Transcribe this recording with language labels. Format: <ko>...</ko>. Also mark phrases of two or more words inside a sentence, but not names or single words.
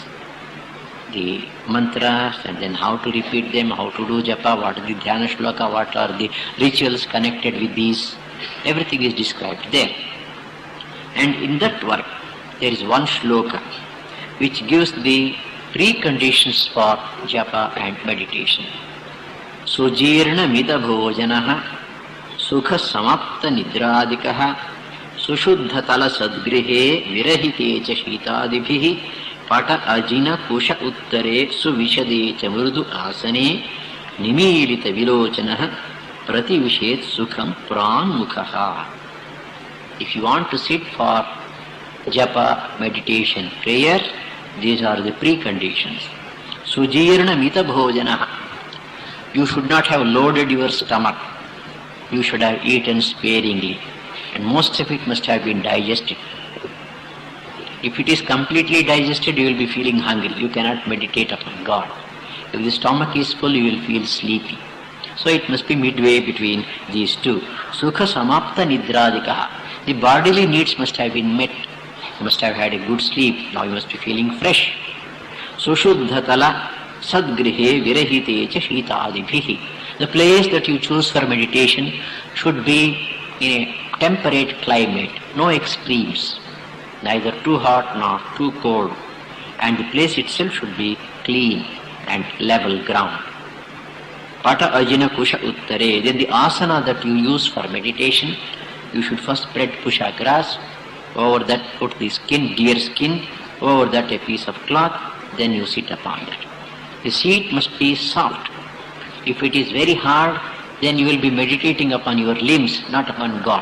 <en>The mantras and then how to repeat them, how to do japa, what is the</en> <sa>dhyana shloka,</sa> <en>what are the rituals connected with these. Everything is described there. And in that work there is one shloka which gives the preconditions for japa and meditation.</en> <sa>Sujirna mita bhojanaha sukha samapta nidradikaha sushuddha tala sadgrihe virahite cha shitadibhihi pata ajina kusha uttare suvishade cha mrudu asane nimilita vilocanaha prativishet sukham pranmukhaha.</sa> <en>If you want to sit for japa, meditation, prayer, these are the preconditions.</en> <sa>Sujirna mita bhojanaha.</sa> <en>You should not have loaded your stomach. You should have eaten sparingly. And most of it must have been digested. If it is completely digested, you will be feeling hungry. You cannot meditate upon God. If the stomach is full, you will feel sleepy. So it must be midway between these two.</en> <sa>Sukha samapta nidradikaha.</sa> <en>The bodily needs must have been met. You must have had a good sleep. Now you must be feeling fresh.</en> <sa>Sushuddhatala sadgrihe virahite cha shitadibhihi.</sa> <en>The place that you choose for meditation should be in a temperate climate, no extremes, neither too hot nor too cold, and the place itself should be clean and level ground.</en> <sa>Pata ajina kusha uttare.</sa> <en>Then the asana that you use for meditation, you should first spread kusha grass, over that put the skin, deer skin, over that a piece of cloth, then you sit upon that. The seat must be soft. If it is very hard, then you will be meditating upon your limbs, not upon God.</en>